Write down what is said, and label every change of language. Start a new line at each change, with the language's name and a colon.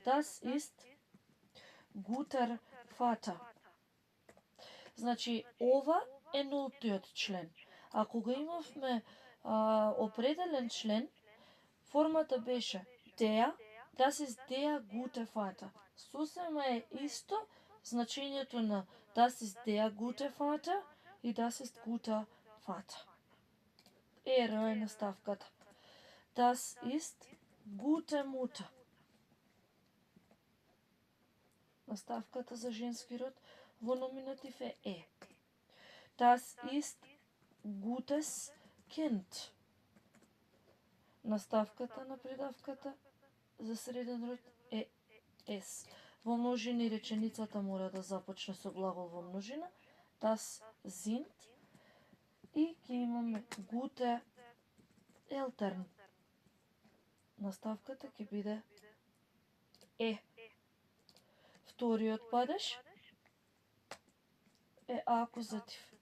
German: Das ist guter Vater.
Macedonian: Значи, ова е нултиот член. Ако го имавме определен член, формата беше der,
German: das ist der gute Vater.
Macedonian: Сосема е исто значењето на
German: das ist der gute Vater
Macedonian: и
German: das ist guter Vater.
Macedonian: Е наставката.
German: Das ist gute Mutter.
Macedonian: Наставката за женски род во номинатив е.
German: Das ist gutes Kind.
Macedonian: Наставката на придавката за среден род е es. Во множина реченицата мора да започне со глагол во множина.
German: Das sind.
Macedonian: И ќе имаме
German: gute Eltern.
Macedonian: Наставката ќе биде е. Вториот падеж е акузатив.